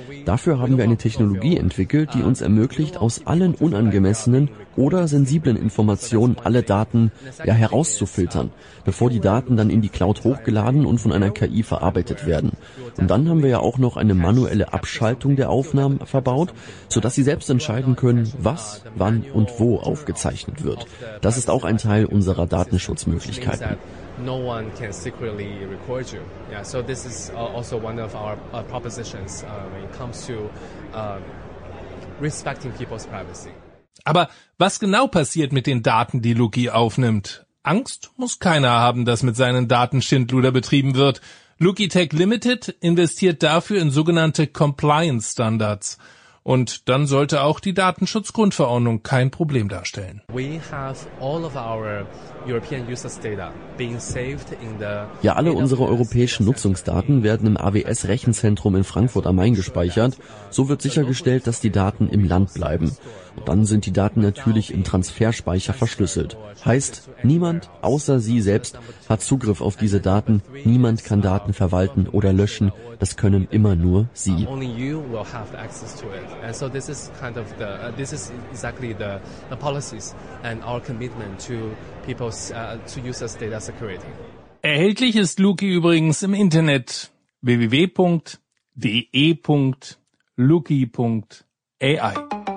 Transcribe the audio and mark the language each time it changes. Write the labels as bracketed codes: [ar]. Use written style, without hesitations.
[de] Dafür haben wir eine Technologie entwickelt, die uns ermöglicht, aus allen unangemessenen oder sensiblen Informationen alle Daten herauszufiltern, bevor die Daten dann in die Cloud hochgeladen und von einer KI verarbeitet werden. Und dann haben wir ja auch noch eine manuelle Abschaltung der Aufnahmen verbaut, sodass Sie selbst entscheiden können, was, wann und wo aufgezeichnet wird. Das ist auch ein Teil unserer Datenschutzmöglichkeiten. [en] No one can secretly record you. Yeah, so this is also one of our propositions when it comes to respecting people's privacy. [de] Aber was genau passiert mit den Daten, die Luki aufnimmt? Angst muss keiner haben, dass mit seinen Daten Schindluder betrieben wird. Luki Tech Limited investiert dafür in sogenannte Compliance Standards. Und dann sollte auch die Datenschutzgrundverordnung kein Problem darstellen. [en] We have all of our European users data being saved in the [de] ja, alle unsere europäischen Nutzungsdaten werden im AWS-Rechenzentrum in Frankfurt am Main gespeichert. So wird sichergestellt, dass die Daten im Land bleiben. Und dann sind die Daten natürlich im Transferspeicher verschlüsselt. Heißt, niemand außer Sie selbst hat Zugriff auf diese Daten. Niemand kann Daten verwalten oder löschen. Das können immer nur Sie. [en] Only you will have access to it. And so this is kind of the, this is exactly the policies and our commitment to people's, to users' data security. [de] Erhältlich ist Luki übrigens im Internet www.de.luki.ai.